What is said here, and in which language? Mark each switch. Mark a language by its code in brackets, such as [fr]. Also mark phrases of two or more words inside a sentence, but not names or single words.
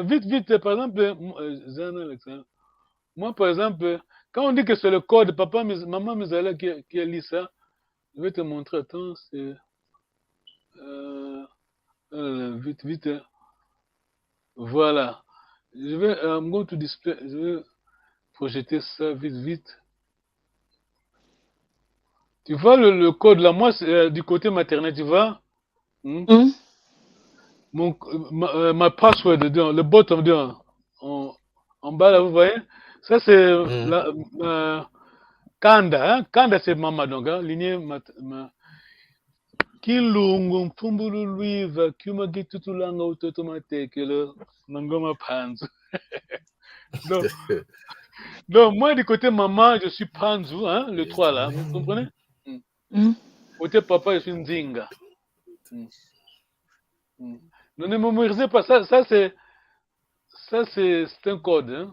[fr] Vite, par exemple, moi, par exemple, quand on dit que c'est le code, maman Mizala qui a lu ça, je vais te montrer. Attends, c'est... vite. Voilà. Je vais [en] go to display. [fr] Je vais projeter ça vite. Tu vois le code là, moi c'est du côté maternel, tu vois? Ma password dedans, le bottom dedans, en bas là, vous voyez? Ça c'est Kanda, hein? Kanda c'est maman donc, hein? [kg] Lignée Kilungu mpumbulu luiva kuma gitutulanga utotomatekele nangoma panzu. [fr] Donc moi du côté maman je suis Panzu, hein, le 3 là, vous comprenez? Côté papa je suis Nzinga. Ne mémorisez pas ça, c'est un code, hein.